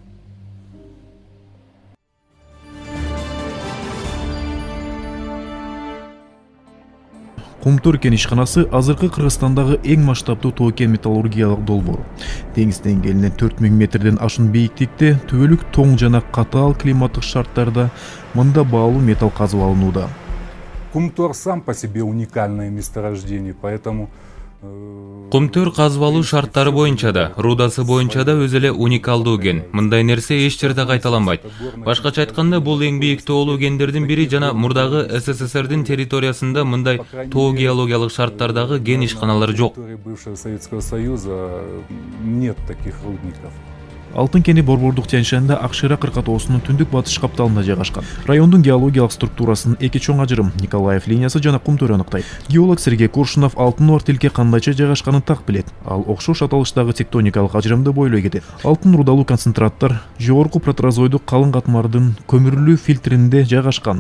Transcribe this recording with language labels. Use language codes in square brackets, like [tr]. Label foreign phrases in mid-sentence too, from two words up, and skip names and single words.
[ky] Кумтөр кен ишканасы азыркы Кыргызстандагы эң масштабдуу тоо кен металлургиялык долбоор. Деңиз деңгээлинен 4000 метрден ашуун бийиктикте түбөлүк тоң жана катаал климаттык шарттарда мында баалуу металл казып алынууда. [ru] Кумтор сам по себе уникальное месторождение, поэтому [ky] Кумтөр казып алуу шарттары боюнча да, рудасы боюнча да өз эле уникалдуу кен. Мындай нерсе эч жерде кайталанбайт. Башкача айтканда, бул эң бийик тоолуу кендердин бири жана мурдагы СССРдин территориясында мындай тоо геологиялык шарттардагы кен ишканалары жок. [ru] Бывшего Советского Союза нет таких рудников. [ky] Алтын кени Борбордук Тянь-Шаньда Акшира кыркатоосунун түндүк батыш капталында жайгашкан. Райондун геологиялык структурасынын эки чоң ажырым Николаев линиясы жана Кумтөр аныктайт. Геолог Сергей Куршунов алтын бар тилке кандайча жайгашканын так билет. Ал окшош аталыштагы тектоникалык ажырымды бойлой кетет. Алтын рудалуу концентраттар жогорку протерозойдук калың катмардын көмүрлүү фильтринде жайгашкан.